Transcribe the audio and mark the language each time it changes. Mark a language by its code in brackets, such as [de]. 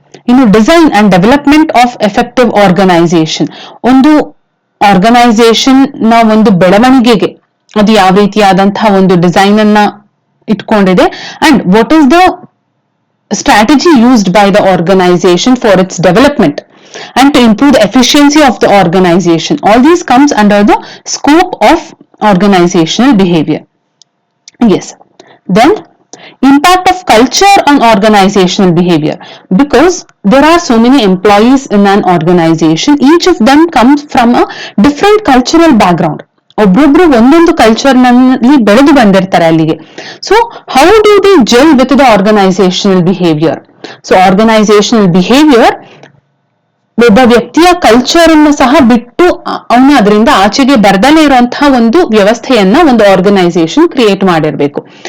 [en] ಇನ್ನು design and development of effective organisation, [kn] ಒಂದು organisation ನ ಒಂದು ಬೆಳವಣಿಗೆಗೆ ಅದು ಯಾವ ರೀತಿಯಾದಂತಹ ಒಂದು ಡಿಸೈನ್ ಅನ್ನ ಇಟ್ಕೊಂಡಿದೆ, [en] And what is the strategy used by the organization for its development and to improve the efficiency of the organization. All these comes under the scope of organizational behavior. Yes. Then impact of culture on organizational behavior, because there are so many employees in an organization, each of them comes from a different cultural background. [kn] ಒಬ್ರೊಬ್ರು ಒಂದೊಂದು culture ನಲ್ಲಿ ಬೆಳೆದು ಬಂದಿರ್ತಾರೆ ಅಲ್ಲಿಗೆ. [en] So how do the gel with the organisational behaviour? [kn] So organisational behaviour ಒಬ್ಬ ವ್ಯಕ್ತಿಯ culture ಅನ್ನು ಸಹ ಬಿಟ್ಟು ಅವನು ಅದರಿಂದ ಆಚೆಗೆ ಬರ್ದಲೇ ಇರುವಂತಹ ಒಂದು ವ್ಯವಸ್ಥೆಯನ್ನ ಒಂದು ಆರ್ಗನೈಸೇಷನ್ ಕ್ರಿಯೇಟ್ ಮಾಡಿರ್ಬೇಕು.